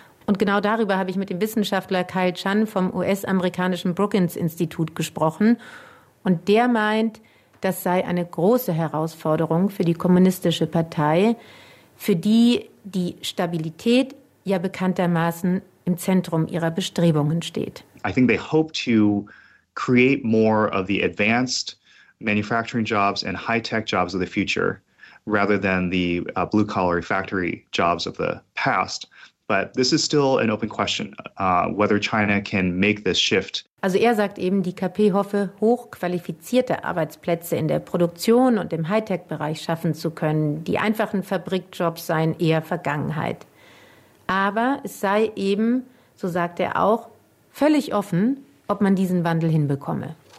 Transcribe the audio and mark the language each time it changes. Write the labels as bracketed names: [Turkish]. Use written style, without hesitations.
[German] Und genau darüber habe ich mit dem Wissenschaftler Kyle Chan vom US-amerikanischen Brookings-Institut gesprochen. Und der meint, das sei eine große Herausforderung für die Kommunistische Partei, für die die Stabilität ja bekanntermaßen im Zentrum ihrer Bestrebungen steht. [English] I think they hope to create more of the advanced manufacturing jobs and high-tech jobs of the future rather than the blue-collar factory jobs of the past. But this is still an open question, whether China can make this shift. [German] Also er sagt eben, die KP hoffe, hochqualifizierte Arbeitsplätze in der Produktion und im Hightech-Bereich schaffen zu können. Die einfachen Fabrikjobs seien eher Vergangenheit. Aber es sei eben, so sagt er auch, völlig offen, ob man diesen Wandel hinbekomme.